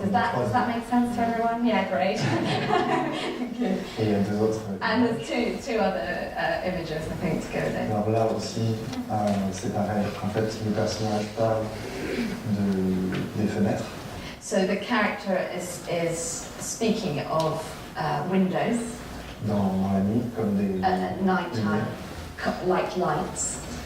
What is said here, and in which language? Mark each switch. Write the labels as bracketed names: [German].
[English] Does that make sense to everyone? Yeah, great. Good. [French] Et il y a deux autres. [English] And there's two other images, I think, to go there. [French] Alors là aussi, c'est pareil. En fait, le personnage parle des fenêtres. [English] So the character is speaking of windows [French] Dans la nuit, comme des... [English] at night time, like lights.